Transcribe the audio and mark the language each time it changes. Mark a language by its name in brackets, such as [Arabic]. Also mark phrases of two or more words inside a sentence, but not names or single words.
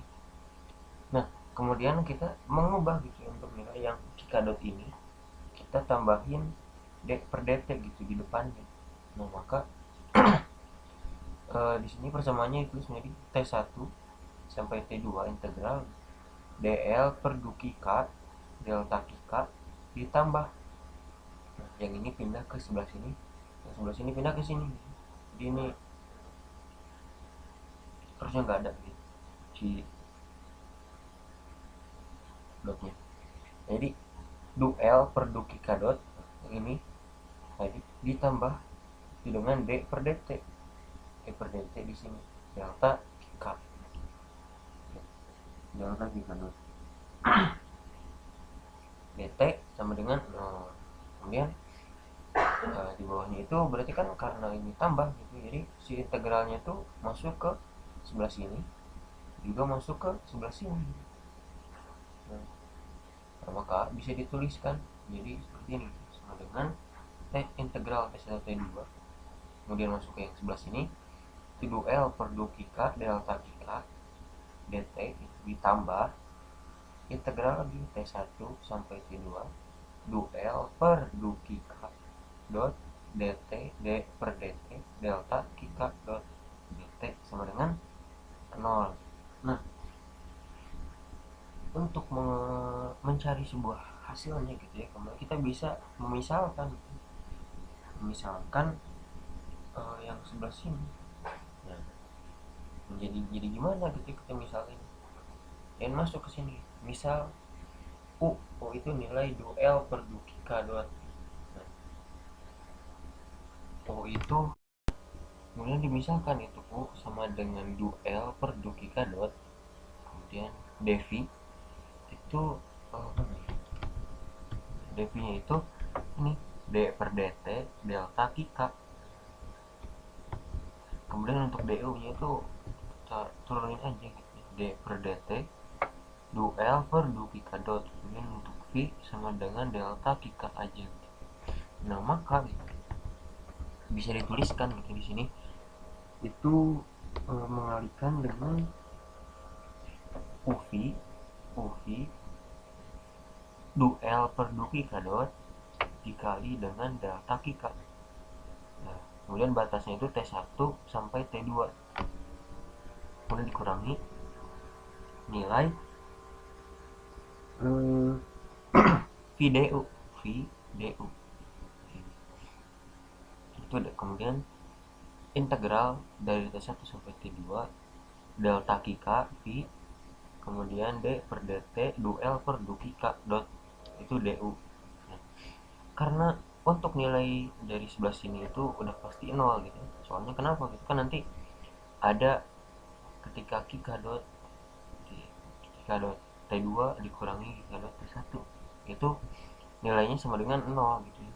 [Indonesian] Nah kemudian kita mengubah gitu ya, untuk nilai yang kika dot ini kita tambahin d per dt gitu di depannya. Nah maka di sini persamaannya itu menjadi T1 sampai T2 integral dl per du kika delta kika ditambah, nah, yang ini pindah ke sebelah sini, yang sebelah sini pindah ke sini. Jadi ini harusnya nggak ada gitu si dotnya. Jadi duel per du kika dot yang ini tadi ditambah dengan d per dt, d per dt di sini delta kika, delta kika dot dt sama dengan 0. Kemudian di bawahnya itu berarti kan karena ini tambah gitu, jadi si integralnya itu masuk ke sebelah sini juga masuk ke sebelah sini. Nah, maka bisa dituliskan jadi seperti ini, sama dengan t integral t1 t2 kemudian masuk ke yang sebelah sini itu duel per du kika delta kika dt ditambah integral lagi t1 sampai t2 duel per du kika dot dt d per dt delta kika dot dt sama dengan 0. Nah untuk mencari sebuah hasilnya gitu ya, kemudian kita bisa memisalkan yang sebelah sini. Nah jadi gimana gitu kita misalnya yang masuk ke sini, misal u itu nilai duel per du kika dot. Nah, u itu kemudian dimisalkan itu u sama dengan duel per du kika dot, kemudian devi itu devinya itu ini d per dt delta kika, kemudian untuk du nya itu kita turunin aja gitu, d per dt duel per du kika dot, kemudian untuk v sama dengan delta kika aja gitu. Nah maka bisa dituliskan gitu di sini itu mengalihkan dengan uv duel per du kika dot dikali dengan delta kika. Nah, kemudian batasnya itu T1 sampai T2, kemudian dikurangi nilai VDU itu ada, kemudian integral dari T1 sampai T2 delta kika V, kemudian D per dt duel per du kika dot itu du. Nah, karena untuk nilai dari sebelah sini itu udah pasti 0 gitu, soalnya kenapa gitu kan nanti ada ketika kika dot T2 dikurangi K dot T1 itu nilainya sama dengan 0 gitu ya.